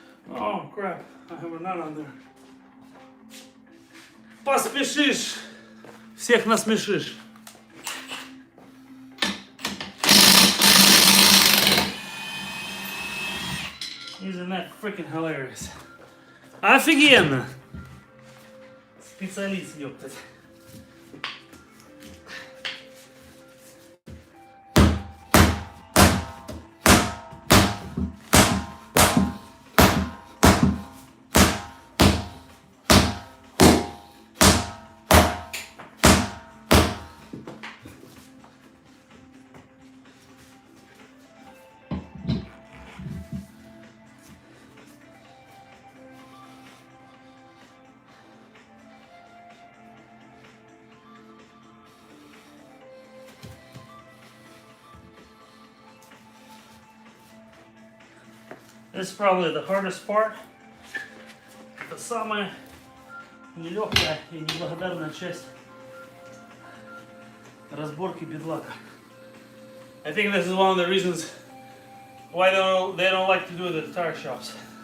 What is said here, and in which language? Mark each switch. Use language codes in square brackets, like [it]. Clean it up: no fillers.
[en] Oh crap, I have a nut on there. [ru] Поспешишь, всех насмешишь. [en] Isn't that freaking hilarious? [ru] Офигенно! Специалист, ёптать. [en] This is probably the hardest part. [ru] Это самая нелегкая и неблагодарная часть разборки бедлака. [en] I think this is one of the reasons why they don't like to do the tire shops.